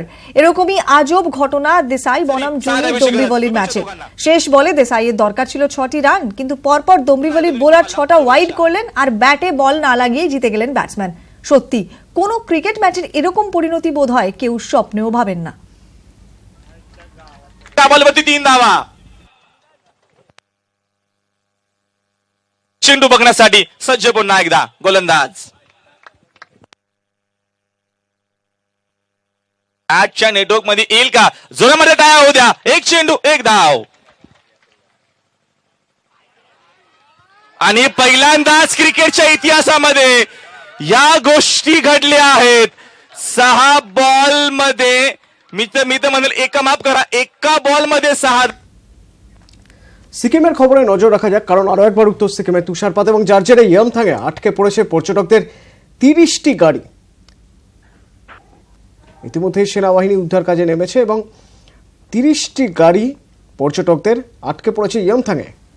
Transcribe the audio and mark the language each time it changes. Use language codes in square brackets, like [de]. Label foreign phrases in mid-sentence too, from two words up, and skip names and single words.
[bn] এরকমই আজব ঘটনা দেসাই বনাম জুনিয়র ডোম্বিবলির ম্যাচে। শেষ বলে দেসাইয়ের দরকার ছিল 6টি রান, কিন্তু পরপর ডোম্বিবলির বোলার 6টা ওয়াইড করলেন আর ব্যাটে বল না লাগিয়ে জিতে গেলেন ব্যাটসম্যান। সত্যি কোন ক্রিকেট ম্যাচের এরকম পরিণতি বোধ হয় কেউ স্বপ্নেও ভাবেন না। [mr] चेंडू बघण्यासाठी सज्ज पुन्हा एकदा गोलंदाज आजच्या नेटवर्क मध्ये येईल का? जोरामध्ये टाळ्या होऊ द्या. एक चेंडू एक धाव. आणि पहिल्यांदाच क्रिकेटच्या इतिहासामध्ये या गोष्टी घडल्या आहेत. 6 बॉल मध्ये मी तर म्हणेल एका बॉल मध्ये 6. [bn] সিকিমের খবরে নজর রাখা যাক, কারণ আরো একবার উত্তর সিকিমে তুষারপাত এবং যার জেরে ইয়মথাংয়ে আটকে পড়েছে পর্যটকদের 30টি গাড়ি। ইতিমধ্যে সেনাবাহিনী উদ্ধার কাজে নেমেছে এবং 30টি গাড়ি পর্যটকদের আটকে পড়েছে ইয়মথাংয়ে।